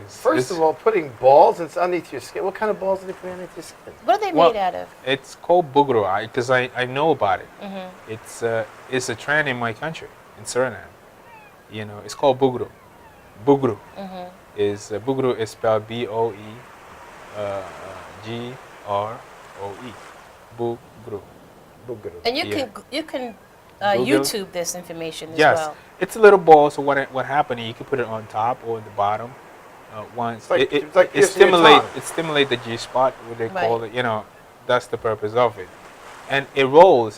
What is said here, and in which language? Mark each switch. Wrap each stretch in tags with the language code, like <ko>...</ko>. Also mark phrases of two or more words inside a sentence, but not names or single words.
<en>First of all, putting balls underneath your skin. What kind of balls do they put underneath your skin? What are they made out of? It's called bugro, because I know about it. It's a trend in my country, in Suriname. You know, it's called bugro. Bugro. Bugro is spelled B-O-E G-R-O-E. Bugro. Bugro. And you can YouTube this information as well. It's a little ball, so what happened, you can put it on top or the bottom. Once it stimulates the G spot, what they call it. You know, that's the purpose of it, and it rolls.</en>